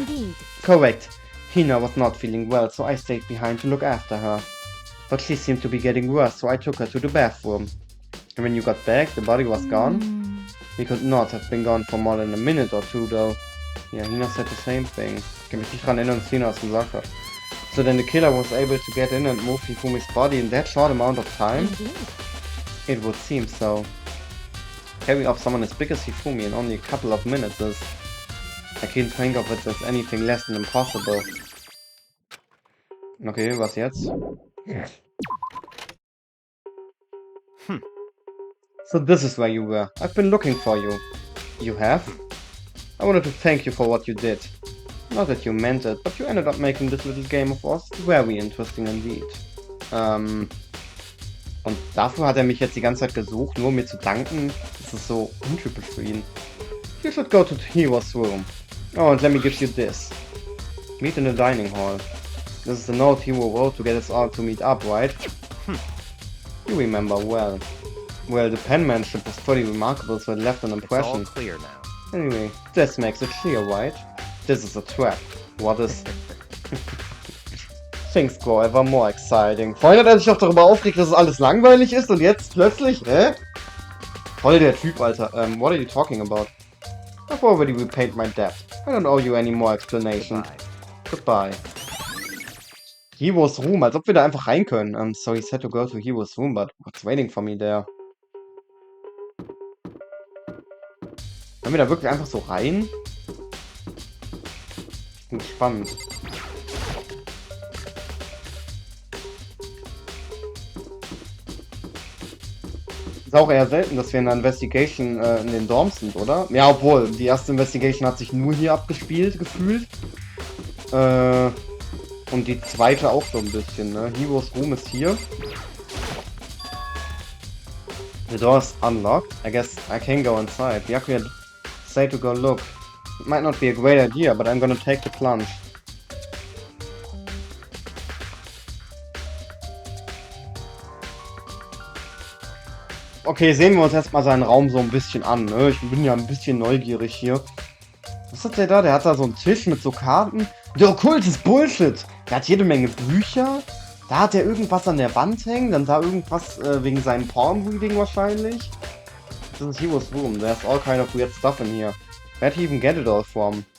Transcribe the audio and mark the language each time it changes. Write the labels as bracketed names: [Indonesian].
[English] indeed. Correct. Hina was not feeling well, so I stayed behind to look after her. But she seemed to be getting worse, so I took her to the bathroom. And when you got back, the body was gone? He could not have been gone for more than a minute or two, though. Yeah, Hina said the same thing. [German] Ich kann mich nicht dran erinnern, was Hina das gesagt hat. [English] So then the killer was able to get in and move Hifumi's body in that short amount of time? Indeed. It would seem so. Carrying off someone as big as Hifumi in only a couple of minutes is... I can't think of it as anything less than impossible. [German] Okay, was jetzt? [English] So this is where you were. I've been looking for you. You have? I wanted to thank you for what you did. Not that you meant it, but you ended up making this little game of us very interesting indeed. [German] Und dafür hat er mich jetzt die ganze Zeit gesucht, nur um mir zu danken. Das ist so untypisch für ihn. [English] You should go to Hero's room. Oh, and let me give you this. Meet in the dining hall. This is the note Hero wrote to get us all to meet up, right? You remember well. Well, the penmanship was pretty remarkable, so it left an It's all impression. clear now. Anyway, this makes it clear, right? This is a trap. What is... Things grow ever more exciting. [German] Vorhin hat er sich doch darüber aufgeregt, dass es alles langweilig ist und jetzt plötzlich, hä? Voll der Typ, Alter. [English] What are you talking about? I've already repaid my debt. I don't owe you any more explanation. Goodbye. [German] Hero's room, als ob wir da einfach rein können. [English] So he said to go to Hero's room, but what's waiting for me there? [German] Können wir da wirklich einfach so rein? Ich bin gespannt. Ist auch eher selten, dass wir in einer Investigation in den Dorms sind, oder? Ja, obwohl, die erste Investigation hat sich nur hier abgespielt, gefühlt. Und die zweite auch so ein bisschen, ne? Hero's room ist hier. [English] The door is unlocked. I guess I can go inside. Yaku had said to go look. It might not be a great idea, but I'm gonna take the plunge. [German] Okay, sehen wir uns erstmal seinen Raum so ein bisschen an, ne? Ich bin ja ein bisschen neugierig hier. Was hat der da? Der hat da so einen Tisch mit so Karten. Der Okkult ist Bullshit. Der hat jede Menge Bücher. Da hat er irgendwas an der Wand hängen. Dann da irgendwas wegen seinem Palm-Reading wahrscheinlich. Das ist Hero's room. [English] There's all kind of weird stuff in here. Where'd he even get it all from?